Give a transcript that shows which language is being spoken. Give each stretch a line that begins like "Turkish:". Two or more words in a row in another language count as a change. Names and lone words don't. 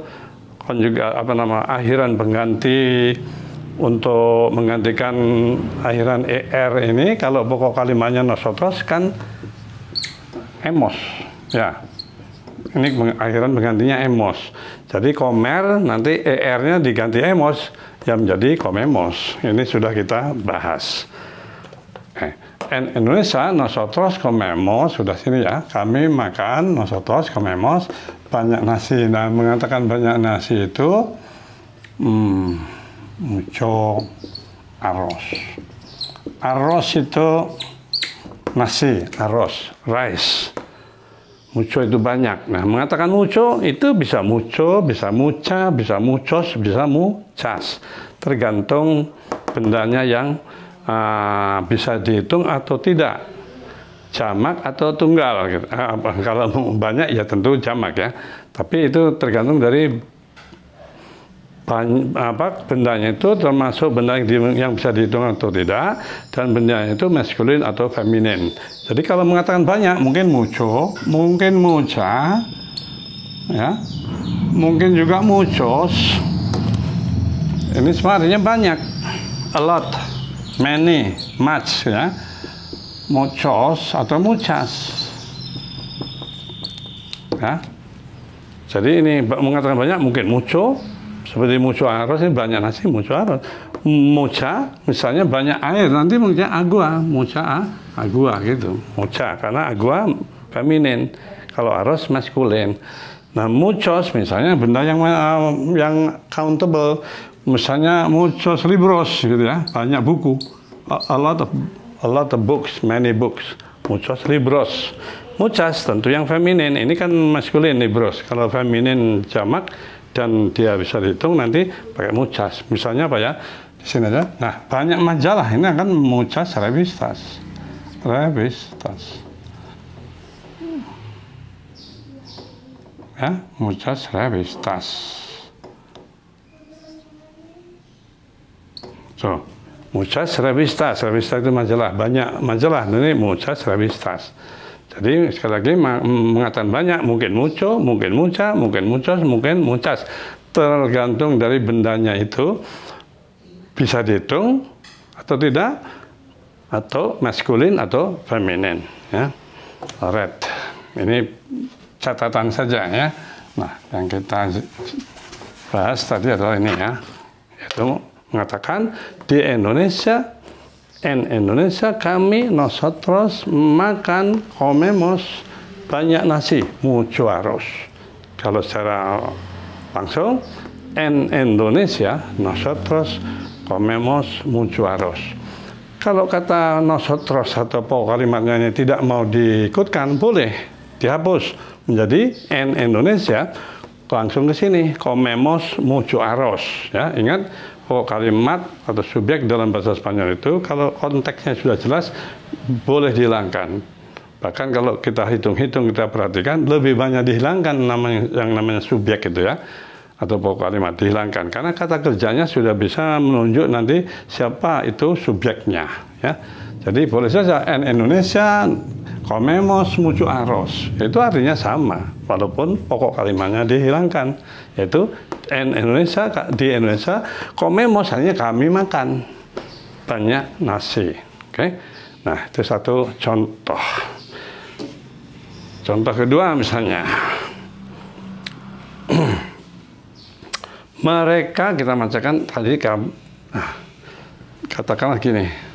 Indonesian: Akhiran pengganti untuk menggantikan akhiran er ini, kalau pokok kalimatnya nosotros kan emos, ya. Ini akhiran penggantinya emos. Jadi comer nanti er-nya diganti emos yang menjadi comemos. Ini sudah kita bahas.
Spanish: En Indonesia nosotros comemos,
Indonesian: sudah sini ya. Kami makan,
Spanish: nosotros comemos
Indonesian: banyak nasi. Nah, mengatakan banyak nasi itu
Spanish: mucho arroz.
Indonesian: Arroz itu nasi,
Spanish: arroz, rice.
Indonesian: Mucho itu banyak. Nah, mengatakan mucho itu bisa mucho, bisa mucha, bisa muchos, bisa muchas. Tergantung bendanya yang bisa dihitung atau tidak. Jamak atau tunggal. Gitu. Kalau banyak ya tentu jamak ya. Tapi itu tergantung dari bendanya itu, termasuk benda yang bisa dihitung atau tidak, dan bendanya itu maskulin atau feminin. Jadi kalau mengatakan banyak, mungkin mucho, mungkin mucha, ya, mungkin juga muchos. Ini semua artinya banyak,
English: a lot, many, much,
Indonesian: ya, muchos atau muchas, ya. Jadi ini mengatakan banyak, mungkin mucho. Seperti
Spanish: mucho arroz,
Indonesian: ini banyak nasi,
Spanish: mucho arroz. Mucha,
Indonesian: misalnya banyak air, nanti mungkin agua,
Spanish: mucha agua
Indonesian: gitu. Mucha, karena agua feminin, kalau arroz maskulin. Nah, muchos, misalnya benda yang countable, misalnya
Spanish: muchos libros
Indonesian: gitu ya, banyak buku.
English: A lot of books, many books.
Spanish: muchos libros.
Indonesian: Muchas tentu yang feminin, ini kan maskulin libros. Kalau feminin jamak dan dia bisa dihitung nanti pakai muchas. Misalnya apa ya? Di sini aja. Nah, banyak majalah ini akan
Spanish: muchas revistas. Revistas. Ya, muchas revistas. So, muchas revistas.
Indonesian: Revistas itu majalah, banyak majalah. Ini
Spanish: muchas revistas.
Indonesian: Jadi sekali lagi mengatakan banyak, mungkin mucho, mungkin mucha, mungkin muchos, mungkin muchas. Tergantung dari bendanya itu bisa dihitung atau tidak, atau maskulin atau feminin. Ya, red. Ini catatan saja ya. Nah, yang kita bahas tadi adalah ini ya, yaitu mengatakan di Indonesia. En Indonesia kami nosotros makan comemos banyak nasi,
Spanish: mucho arroz.
Indonesian: Kalau secara langsung,
Spanish: en Indonesia nosotros comemos mucho arroz.
Indonesian: Kalau kata nosotros atau kalimatnya ini tidak mau diikutkan, boleh dihapus menjadi en Indonesia, langsung ke sini
Spanish: comemos mucho arroz.
Indonesian: Ya, ingat kalimat atau subjek dalam bahasa Spanyol itu kalau konteksnya sudah jelas boleh dihilangkan. Bahkan kalau kita hitung-hitung, kita perhatikan lebih banyak dihilangkan yang namanya subjek itu ya, atau pokok kalimat dihilangkan karena kata kerjanya sudah bisa menunjuk nanti siapa itu subjeknya ya. Jadi boleh saja
Spanish: en Indonesia comemos mucho arroz,
Indonesian: itu artinya sama walaupun pokok kalimatnya dihilangkan, yaitu en Indonesia, di Indonesia comemos artinya kami makan banyak nasi. Oke. Nah, itu satu contoh. Contoh kedua misalnya mereka, kita bacakan tadi katakanlah gini.